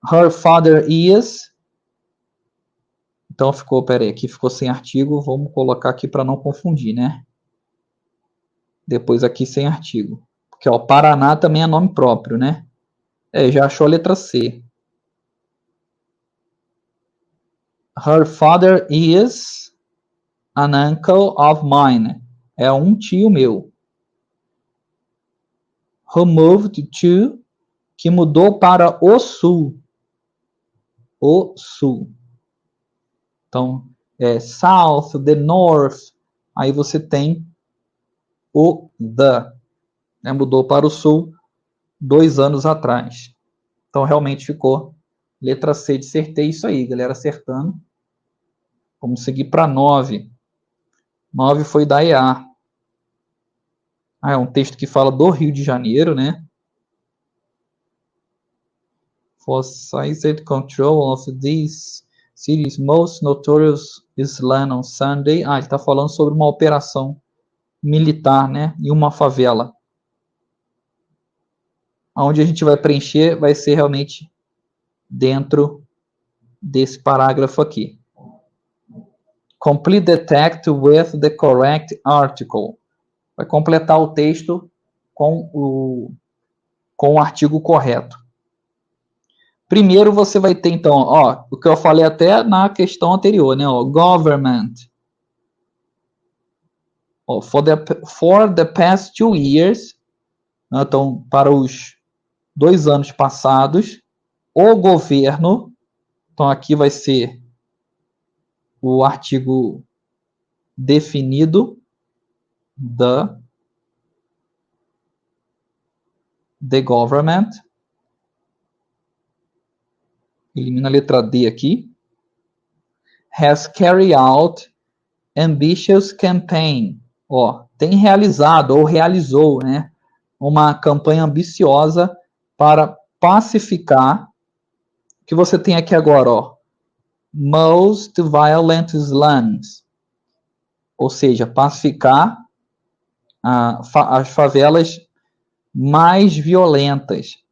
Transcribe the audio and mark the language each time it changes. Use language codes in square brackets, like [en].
[en] Her father is. [pt] Então ficou, peraí, aqui ficou sem artigo, vamos colocar aqui para não confundir, né? Depois aqui sem artigo. Porque ó, Paraná também é nome próprio, né? Já achou a letra C. [en] Her father is an uncle of mine. [pt] É um tio meu. [en] Who moved to, [pt] que mudou para o sul. O sul. Então, [en] south, the north. [pt] Aí você tem o the. Né, mudou para o sul 2 anos atrás. Então, realmente ficou letra C de acertei isso aí, galera, acertando. Vamos seguir para 9. 9 foi da EA. É um texto que fala do Rio de Janeiro, né? [en] For seized control of this city's most notorious Islam on Sunday. [pt] Ele está falando sobre uma operação militar, né? Em uma favela. Onde a gente vai preencher vai ser realmente dentro desse parágrafo aqui. [en] Complete the text with the correct article. [pt] Vai completar o texto com o artigo correto. Primeiro você vai ter, então, ó, o que eu falei até na questão anterior, né? Ó, government. Ó, [en] for the past 2 years, [pt] né, então, para os 2 anos passados, o governo, então aqui vai ser o artigo definido, [en] the government. [pt] Elimina a letra D aqui. [en] Has carried out ambitious campaign. [pt] Ó, tem realizado ou realizou, né, uma campanha ambiciosa para pacificar. O que você tem aqui agora, ó, [en] most violent slums. [pt] Ou seja, pacificar as favelas mais violentas.